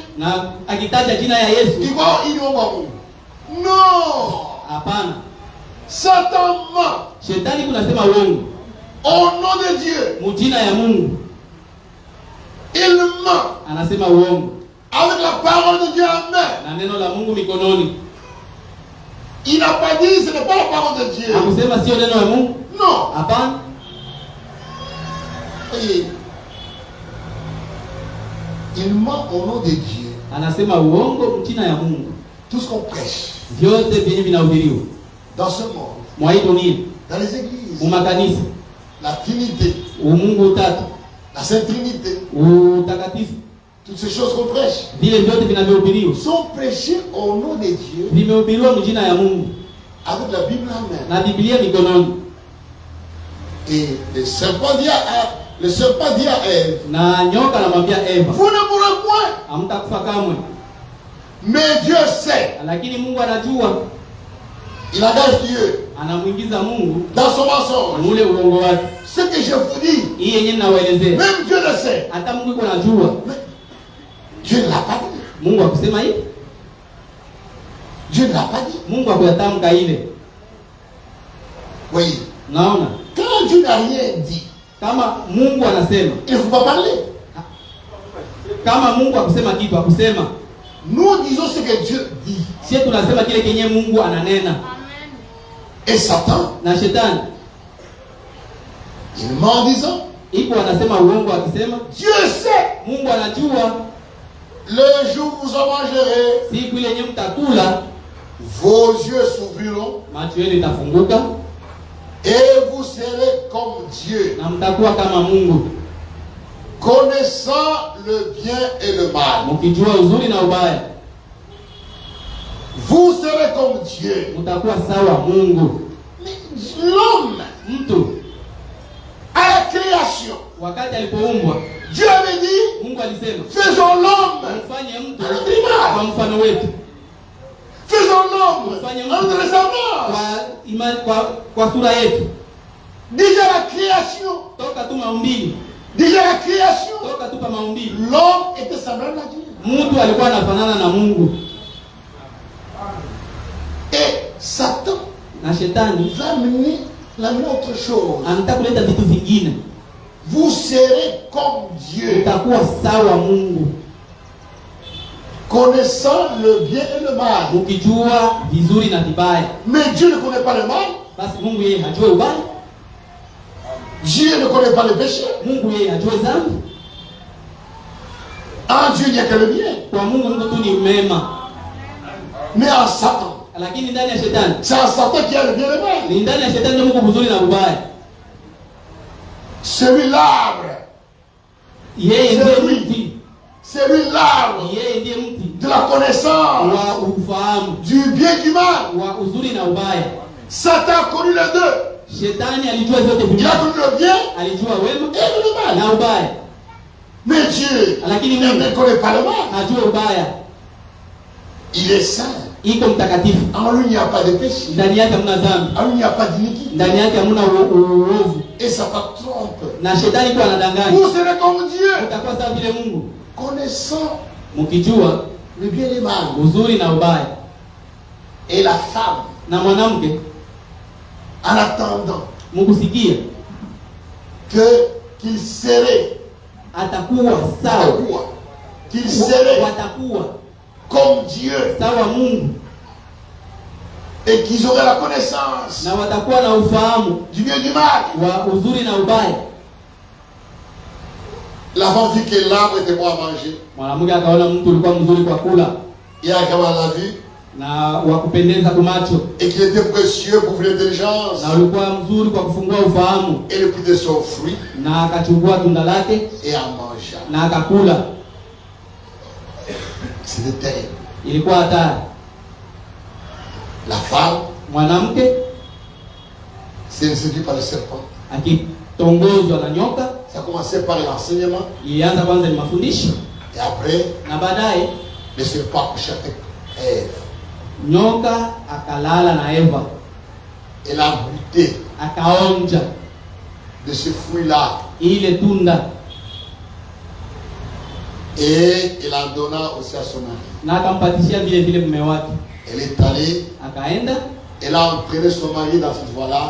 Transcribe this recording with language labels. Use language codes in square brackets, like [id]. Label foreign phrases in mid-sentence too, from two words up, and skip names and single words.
[sw] na akitaja jina ya Yesu, [fr] il va Mungu. Non. [sw] hapana. [fr] Satan ment. [sw] Shetani kunasema uongo. [fr] Au nom de Dieu. [sw] Mujina ya Mungu. [fr] Il ment. [sw] Anasema uongo. [fr] Avec la parole de Dieu en main. [sw] Na neno la Mungu mikononi. [fr] Il n'a pas dit ce n'est pas la parole de Dieu. [sw] Hakusema sio neno la Mungu? [fr] Non. [sw] Hapana. [fr] Il ment au nom de Dieu. [sw] Anasema uongo mjina ya Mungu. [fr] Tout ce qu'on prêche. [sw] Vyote vyenye vinahubiriwa. [fr] Dans ce monde. [sw] Mwa hii dunia. [fr] Dans les églises. [sw] Mumakanisa. [fr] La Trinité. [sw] Umungu utatu. [fr] La Sainte Trinité. [sw] Utakatifu. [fr] Toutes ces choses qu'on prêche. [sw] Vile vyote vinavyohubiriwa. [fr] Sont prêchés au nom de Dieu. [sw] Vimehubiriwa mjina ya Mungu. [fr] Avec la Bible en main. [sw] Na Biblia mikononi. [fr] Et le serpent dit à Ève. [sw] Na nyoka anamwambia Eva. [fr] Vous ne mourrez point. [sw] Hamtakufa kamwe. [fr] Mais Dieu sait. [sw] Lakini Mungu anajua. [fr] Il engage Dieu. [sw] Anamwingiza Mungu [fr] dans son mensonge. [sw] Mule uongo wake. [fr] Ce que je vous dis. [sw] Hii yenyewe ninawaelezea. [fr] Même Dieu le sait. [sw] Hata Mungu yuko anajua. [fr] Dieu ne l'a pas dit. [sw] Mungu akusema hivi? [fr] Dieu ne l'a pas dit. [sw] Mungu akuyatamka ile. [fr] Oui. [sw] Naona? [fr] Quand Dieu n'a rien dit. [sw] Kama Mungu anasema. [fr] Il ne faut pas parler. [sw] Kama Mungu akusema kitu akusema. [fr] Nous disons ce que Dieu dit. [sw] Sisi tunasema kile kenye Mungu ananena. [fr] Et Satan. [sw] Na shetani. [fr] Il ment en disant. [sw] Iko anasema uongo akisema. [fr] Dieu sait. [sw] Mungu anajua. [fr] Le jour où vous en mangerez. [sw] Siku ile yenye mtakula. [fr] Vos yeux s'ouvriront. [sw] Macho yenu itafunguka. [fr] Et vous serez comme Dieu. [sw] Na mtakuwa kama Mungu. [fr] Connaissant le bien et le mal. [sw] Mkijua uzuri na ubaya. [fr] Vous serez comme Dieu. [sw] Mtakuwa sawa Mungu. [fr] L'homme. [sw] Mtu. [fr] À la création. [sw] Wakati alipoumbwa. [fr] Dieu avait dit. [sw] Mungu alisema. [fr] Faisons l'homme. [sw] Mfanye mtu. Kwa mfano wetu. [fr] Faisons l'homme. En ressemblance. [sw] Kwa sura yetu. [fr] Déjà la création. [sw] Toka tu maumbili. [fr] Déjà la création. [sw] Toka tu pa maumbili. [fr] L'homme était semblable à Dieu. [sw] Mtu alikuwa anafanana na Mungu. [fr] Et Satan. [sw] Na shetani [fr] va amener autre chose. [sw] Anataka kuleta vitu vingine. [fr] Vous serez comme Dieu. [sw] Utakuwa sawa Mungu. [fr] Connaissant le bien et le mal. [sw] Ukijua vizuri na vibaya. [fr] Mais Dieu ne connaît pas le mal. [sw] Basi Mungu yeye hajui ubaya. [fr] Dieu ne connaît pas le péché. [sw] Mungu yeye hajui dhambi. [fr] En Dieu il n'y a que le bien. [sw] Kwa Mungu tu ni mema. [fr] Mais en Satan. [sw] Lakini ndani ya shetani. [fr] C'est en Satan qu'il y a le bien et le mal. [sw] Ni ndani ya shetani ndio Mungu mzuri na ubaya. [fr] C'est lui l'arbre. [sw] Yeye ndiye mti. [fr] C'est lui l'arbre. [sw] Yeye ndiye mti. [fr] De la connaissance. [sw] Wa ufahamu. [fr] Du bien et du mal. [sw] Wa uzuri na ubaya. [fr] Satan a connu les deux. [sw] Shetani alijua zote viwili. [fr] Il a connu le bien. [sw] Alijua wema [fr] et le mal. [sw] Na ubaya. [fr] Mais Dieu ne connaît pas le mal. [sw] Hajua ubaya. [fr] Il est saint. [sw] Iko mtakatifu. [fr] En lui il n'y a pas de péché. [sw] Ndani yake hamna dhambi. [fr] En lui il n'y a pas d'iniquité. [sw] Ndani yake hamna uovu. [fr] Et Satan trompe. [sw] Na shetani kwa anadanganya. [fr] Vous serez comme Dieu. [sw] Utakuwa sawa vile Mungu. [fr] Connaissant [sw] mkijua [fr] le bien et le mal. [sw] Uzuri na ubaya. [fr] Et la femme. [sw] Na mwanamke. [fr] En attendant. [sw] Mkusikia. [fr] Qu'il serait. [sw] Atakuwa sawa. [fr] Qu'il serait. [sw] Watakuwa. [fr] Comme Dieu. [sw] Sawa Mungu. [fr] Et qu'ils auraient la connaissance. [sw] Na watakuwa na ufahamu. [fr] Du bien et du mal. [sw] Wa uzuri na ubaya. [fr] La femme vit que l'arbre était bon à manger. [sw] Mwanamke akaona mtu ulikuwa mzuri kwa kula. [fr] Et akawa la vue. [sw] Na wa kupendeza kwa macho. [fr] Et qu'il était précieux pour l'intelligence. [sw] Na ulikuwa mzuri kwa kufungua ufahamu. [fr] Et le prit de son fruit. [sw] Na akachukua tunda lake. [fr] Et en mangea. [sw] Na akakula. [fr] C'était terrible. [sw] Ilikuwa hatari. [fr] La femme. [sw] Mwanamke. [fr] C'est séduit par le serpent. [sw] Akitongozwa na nyoka. [fr] Ça a commencé par l'enseignement. [sw] Ilianza kwanza ni mafundisho. [fr] Et après. [sw] Na baadaye. [fr] Le serpent couchait avec Ève. [sw] Nyoka akalala na Eva. [fr] Elle a goûté. [sw] Akaonja. [fr] De ce fruit-là. [sw] Ile tunda. [fr] Et il en donna aussi à son mari. [sw] Na akampatishia vile vile mume wake. [fr] Elle est allée. [sw] Akaenda. [fr] Elle a entraîné son mari dans cette voie-là.